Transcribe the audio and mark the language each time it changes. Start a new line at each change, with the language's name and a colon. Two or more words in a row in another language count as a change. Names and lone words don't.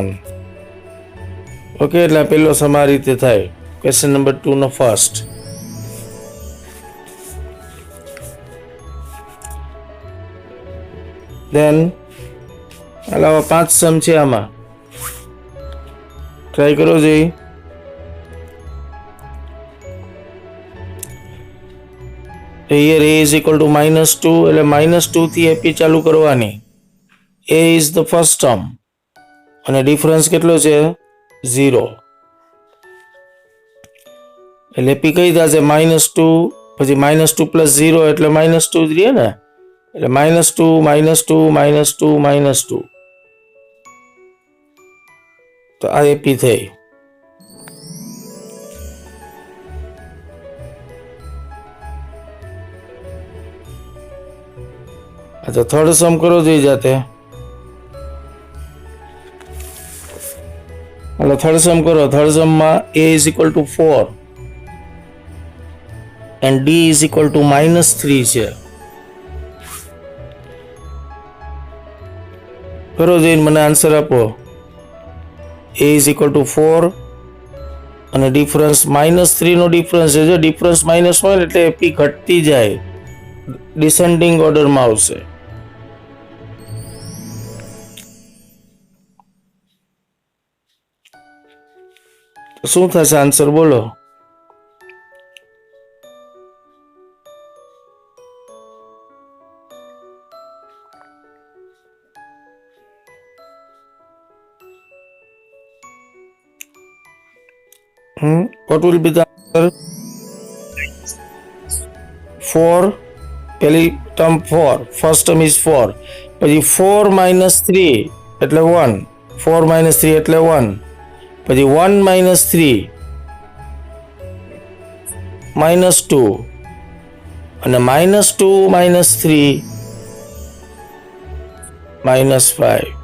Gujarati: ઓકે, એટલે પેલો સમ આ રીતે થાય.
English: question number
Gujarati: 2 નો ફર્સ્ટ. દેન અલાવા 5 સમ છે આમાં. ટ્રાય કરો જઈ.
English: Here A is equal to -2
Gujarati: એટલે -2 થી એપી ચાલુ કરવાની.
English: A is the first term
Gujarati: અને ડિફરન્સ કેટલો છે
English: 0.
Gujarati: એટલે એપી કઈ થશે -2 પછી -2 + 0 એટલે -2 જ રહે ને. એટલે -2 -2 -2 -2 તો આ એપી થઈ.
Hindi: अच्छा थर्ड सम करो जी जाते. हेलो थर्ड सम करो. थर्ड सम में
English: A is equal to 4 and D is equal to -3 છે.
Gujarati: કરો जी મને આન્સર આપો.
English: A is equal to
Gujarati: 4 અને ડિફરન્સ -3 નો ડિફરન્સ છે. જો ડિફરન્સ માઇનસ હોય એટલે એપી ઘટતી જાય, ડિસેન્ડિંગ ઓર્ડરમાં આવશે. શું થશે આન્સર બોલો.
English: What will be the answer? 4.
Gujarati: પહેલી ટર્મ 4,
English: first term is 4.
Gujarati: પછી 4 - 3 એટલે 1, 4 - 3 એટલે 1, પછી 1 - 3 -2 અને -2 - 3 -5.